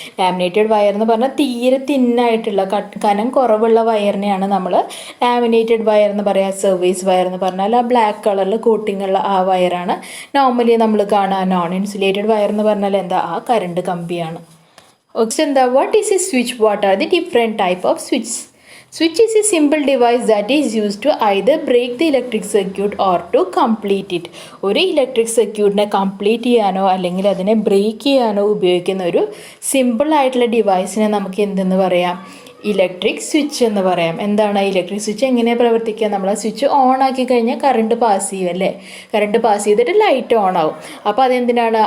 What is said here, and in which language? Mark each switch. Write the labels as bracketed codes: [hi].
[ml] Laminated wire എന്ന് പറഞ്ഞാൽ തീരെ തിന്നായിട്ടുള്ള കനം കുറവുള്ള വയറിനെയാണ് നമ്മൾ ലാമിനേറ്റഡ് വയർ എന്ന് പറയാം. സർവീസ് വയർ എന്ന് പറഞ്ഞാൽ ആ ബ്ലാക്ക് കളറിൽ കോട്ടിംഗ് ഉള്ള ആ വയറാണ് നോർമലി നമ്മൾ കാണുക. നോൺ ഇൻസുലേറ്റഡ് വയർ എന്ന് പറഞ്ഞാൽ എന്താ, ആ കറണ്ട് കമ്പിയാണ്. എന്താ, [en] What is a switch? What are the different type of switch? Switch is a simple device that is used to either break the electric circuit or to complete it. [ml] ഒരു electric സർക്യൂട്ടിനെ complete ചെയ്യാനോ അല്ലെങ്കിൽ അതിനെ break ചെയ്യാനോ ഉപയോഗിക്കുന്ന ഒരു simple ആയിട്ടുള്ള ഡിവൈസിനെ നമുക്ക് എന്തെന്ന് പറയാം? ഇലക്ട്രിക് സ്വിച്ച് എന്ന് പറയാം. എന്താണ് ഇലക്ട്രിക് സ്വിച്ച്? എങ്ങനെയാണ് പ്രവർത്തിക്കുക? നമ്മൾ ആ സ്വിച്ച് ഓൺ ആക്കി കഴിഞ്ഞാൽ കറണ്ട് പാസ് ചെയ്യും അല്ലേ. കറണ്ട് പാസ് ചെയ്തിട്ട് ലൈറ്റ് ഓൺ ആവും. അപ്പോൾ അതെന്തിനാണ്?